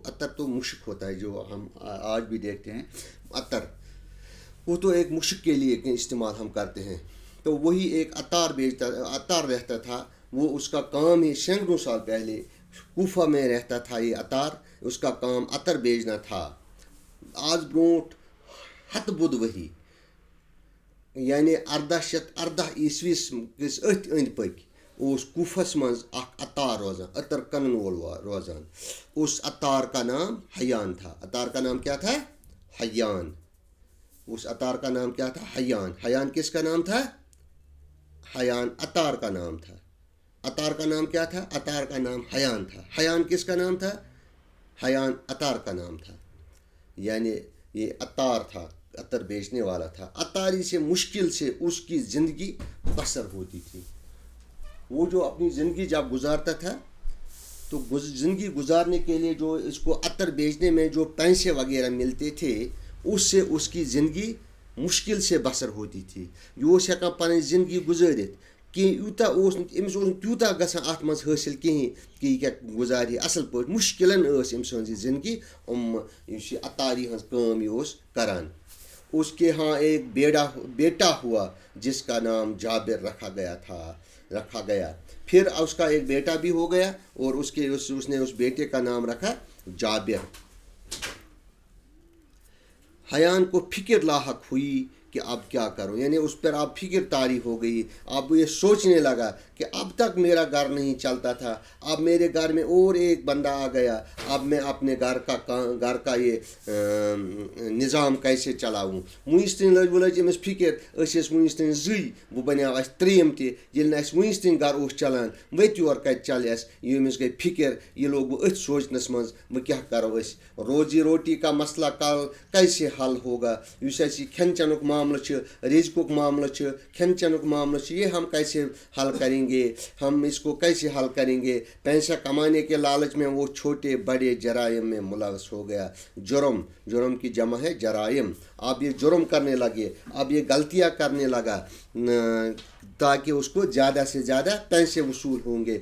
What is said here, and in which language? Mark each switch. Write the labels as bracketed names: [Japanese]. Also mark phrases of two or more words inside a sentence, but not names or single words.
[Urdu] عطر تو مشک ہوتا ہے جو ہم آج بھی دیکھتے ہیں. عطر وہ تو ایک مشک کے لیے استعمال ہم کرتے ہیں. تو وہی ایک عطار رہتا تھا. وہ اس کا کام ہی سینکڑوں سال پہلے کوفہ میں رہتا تھا. یہ عطار، اس کا کام عطر بیچنا تھا. [Kashmiri] آج برونٹھ ہتھ بود ؤری یعنی 1818 عیسویس کس أتھۍ أنٛدۍ پٔکۍ اس کوفس منز اخ عطار روزان، عطر کنن وول روزان. [Urdu] اس عطار کا نام حیان تھا. عطار کا نام کیا تھا؟ حیان. اس عطار کا نام کیا تھا؟ حیان. حیان کس کا نام تھا؟ حیان عطار کا نام تھا. عطار کا نام کیا تھا؟ عطار کا نام حیان تھا. حیان کس کا نام تھا؟ حیان عطار کا نام تھا. یعنی یہ عطار تھا، عطر بیچنے والا تھا. عطاری سے مشکل سے اس کی زندگی بسر ہوتی تھی. وہ جو اپنی زندگی جب گزارتا تھا تو زندگی گزارنے کے لیے جو اس کو عطر بیچنے میں جو پیسے وغیرہ ملتے تھے، اس سے اس کی زندگی مشکل سے بسر ہوتی تھی. [Kashmiri] یہ اوس ہیکان پنٕنۍ زندگی گزٲرِتھ کہ یوٗتاہ اوس نہٕ أمِس اوس نہٕ تیوٗتاہ گژھان اَتھ منٛز حٲصِل کِہیٖنۍ کہ یہِ کیٛاہ گُزارِ یہِ اَصٕل پٲٹھۍ. مُشکِلن ٲس أمۍ سٕنٛز یہِ زندگی. یُس یہِ عطاری ہٕنٛز کٲم یہِ اوس کران. [Urdu] اس کے ہاں ایک بیٹا ہوا جس کا نام جابر رکھا گیا. پھر اس کا ایک بیٹا بھی ہو گیا اور اس نے اس بیٹے کا نام رکھا جابر. حیان کو فکر لاحق ہوئی کہ اب کیا کروں، یعنی اس پر اب فکر طاری ہو گئی. اب یہ سوچنے لگا کہ اب تک میرا گھر نہیں چلتا تھا، اب میرے گھر میں اور ایک بندہ آ گیا. اب میں اپنے گھر کا یہ نظام کیسے چلاؤں. [Kashmiri] ونس تین لج امس فکر، ونس تین زٕے، وہ بنیو اس ترٛیٚیِم تہِ. ییٚلہِ نہٕ اَسہِ ونس تین گھر اوس چلان، وٕتہِ یور کتہِ چلہِ اَسہِ. ییٚمِس گٔے فکر، [Urdu] یہ لوگ [Kashmiri] وہ أتھۍ سوچنس منٛز وۄنۍ کیٛاہ کرو أسۍ. [Urdu] روزی روٹی کا مسئلہ کیسے حل ہوگا. [Kashmiri] یُس اَسہِ یہِ کھٮ۪ن چٮ۪نُک معاملہٕ چھُ، رزقُک معاملہٕ چھُ، کھٮ۪ن چٮ۪نُک معاملہٕ چھُ، [Urdu] یہ ہم کیسے حل کریں گے، ہم اس کو کیسے حل کریں گے. پیسہ کمانے کے لالچ میں وہ چھوٹے بڑے جرائم میں ملوث ہو گیا. جرم کی جمع ہے جرائم. اب یہ جرم کرنے لگے، اب یہ غلطیاں کرنے لگا تاکہ اس کو زیادہ سے زیادہ پیسے وصول ہوں گے.